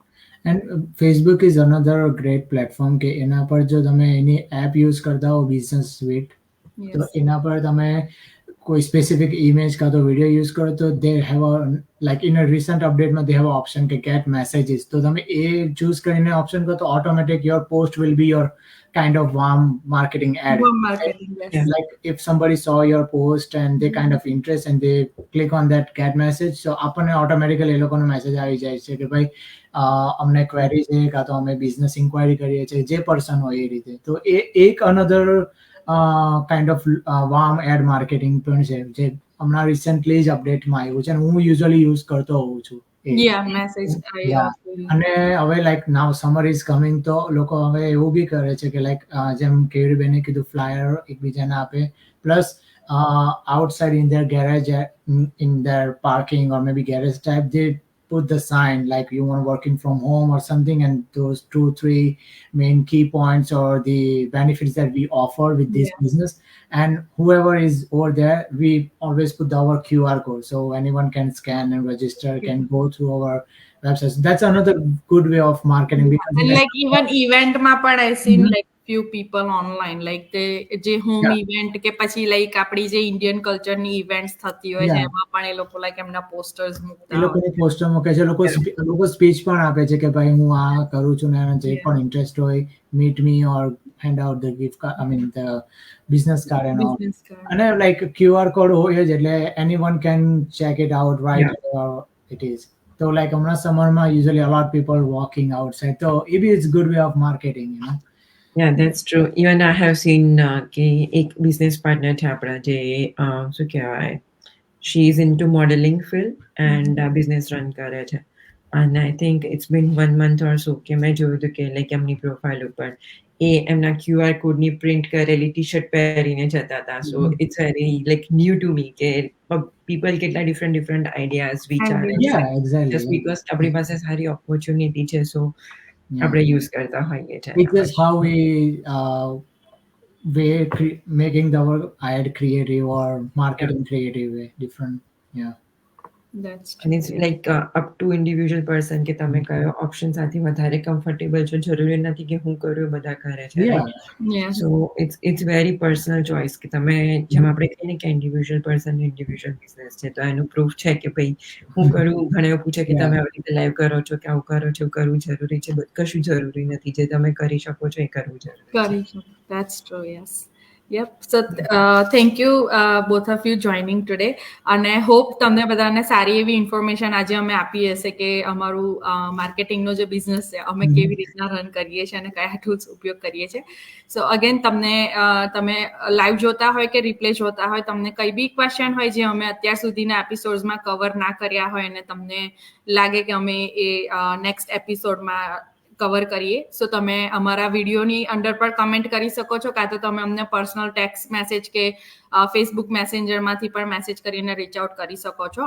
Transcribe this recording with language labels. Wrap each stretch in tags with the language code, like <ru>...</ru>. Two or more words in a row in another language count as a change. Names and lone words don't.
<en>And Facebook is another great platform</en> <gu>કે એના પર જો તમે એની એપ યુઝ કરતા હો</gu> <en>business suite,</en> <gu>તો એના પર તમે કોઈ</gu> <en>specific image</en> <gu>કાં તો વિડીયો યુઝ કરો તો</gu> <en>they have a like in a recent</en> <gu>અપડેટમાં</gu> <en>they have a option</en> <gu>કે</gu> <en>get messages.</en> <gu>તો તમે એ ચૂઝ કરીને ઓપ્શન કરો તો</gu> <en>automatic your post will be your kind of warm marketing ad. Warm marketing, yes. Like if somebody saw your post and they kind of interest and they click on that get message, so</en> <gu>આપણને ઓટોમેટિકલી એ લોકોનો મેસેજ આવી જાય છે કે ભાઈ અમને ક્વેરી છે કાં તો અમે બિઝનેસ ઇન્ક્વાયરી કરીએ છીએ, જે પર્સન હોય એ રીતે. તો એ એક</gu> <en>another kind of warm ad marketing</en> <gu>પણ છે જે હમણાં રિસન્ટલી જ અપડેટમાં આવ્યું છે અને હું</gu> <en>usually use</en> <gu>કરતો હોઉં છું. અને હવે</gu> <en>like now summer is coming</en> <gu>તો લોકો હવે એવું બી કરે છે કે લાઈક જેમ કેવી બેને કીધું ફ્લાયર એકબીજાને આપે,</gu> <en>પ્લસ outside in their garage, in their parking or maybe garage type, they put the sign like you want working from home or something, and those 2-3 main key points or the benefits that we offer with this business. And whoever is over there, we always put our QR code so anyone can scan and register, can go through our website. That's another good way of marketing. And like even</en> <gu>eventમાં પણ</gu> <en>I seen like few people online, like</en> <gu>જે હોમ ઇવેન્ટ કે પછી લાઈક આપણી જે ઇન્ડિયન કલ્ચરની ઇવેન્ટ્સ થતી હોય છે એમાં પણ એ લોકો લાઈક એમના પોસ્ટર્સ મૂકતા એ લોકોને પોસ્ટર મૂકે છે. લોકો સ્પીચ પણ આપે છે કે ભાઈ હું આ કરું છું ને જે પણ ઇન્ટરેસ્ટ હોય</gu> <en>meet me or hand out the gift card, I mean the business card and all. And like QR code</en> <gu>હોય જ એટલે</gu> <en>anyone can check it out right where it is. So like હમણાં summerમાં usually a lot of people walking outside, so maybe it's good way of marketing, you know. Yeah, that's true. Even I have seen</en> <gu>કે એક બિઝનેસ પાર્ટનર છે આપણા જે શું કહેવાય,</gu> <en>she is into modeling field and business run</en> <gu>કરે છે.</gu> <en>And I think it's been 1 month or so</en> <gu>કે મેં જોયું હતું કે લાઈક એમની પ્રોફાઇલ ઉપર એ એમના QR કોડની પ્રિન્ટ કરેલી ટી શર્ટ પહેરીને જતા હતા.</gu> <en>So it's very like new to me</en> <gu>કે પીપલ કેટલા</gu> <en>different ideas</en> <gu>વિચારે છે</gu> <en>just because</en> <gu>આપણી પાસે સારી ઓપોર્ચ્યુનિટી છે સો આપણે યુઝ કરતા હોઈએ છીએ.</gu> <en>It's just how we making our ad creative or marketing creative way different. Yeah. That's true. And it's like up to individual person</en> <gu>કે તમે કયો ઓપ્શન સાથે વધારે કમ્ફર્ટેબલ છો. જરૂરી નથી કે હું કરું બધા કરે છે.</gu> <en>So it's very personal choice</en> <gu>કે તમે જેમ આપણે કહીએ ને કે</gu> <en>individual person individual business</en> <gu>છે તો એનું પ્રૂફ છે કે ભાઈ હું કરું. ઘણા એવું પૂછે કે તમે આવી રીતે લાઈવ કરો છો કે આવું કરો છો, કરવું જરૂરી છે? કશું જરૂરી નથી. જે તમે કરી શકો છો એ કરવું જરૂરી છે.</gu> <en>That's true, yes. Yep. So thank you both of you joining today.</en> <gu>અને હોપ તમને બધાને સારી એવી ઇન્ફોર્મેશન આજે અમે આપી હશે કે અમારું માર્કેટિંગનો જે બિઝનેસ છે અમે કેવી રીતના રન કરીએ છીએ અને કયા ટૂલ્સ ઉપયોગ કરીએ છીએ.</gu> <en>so again</en> <gu>તમને તમે લાઈવ જોતા હોય કે રિપ્લે જોતા હોય, તમને કઈ બી ક્વેશ્ચન હોય જે અમે અત્યાર સુધીના એપિસોડ્સમાં કવર ના કર્યા હોય અને તમને લાગે કે અમે એ નેક્સ્ટ એપિસોડમાં કવર કરીએ, સો તમે અમારા વિડીયોની અંડર પર કમેન્ટ કરી શકો છો, કાં તો તમે અમને</gu> <en>personal text message</en> <gu>કે ફેસબુક મેસેન્જરમાંથી પણ મેસેજ કરીને</gu> <en>reach out</en> <gu>કરી શકો છો.</gu>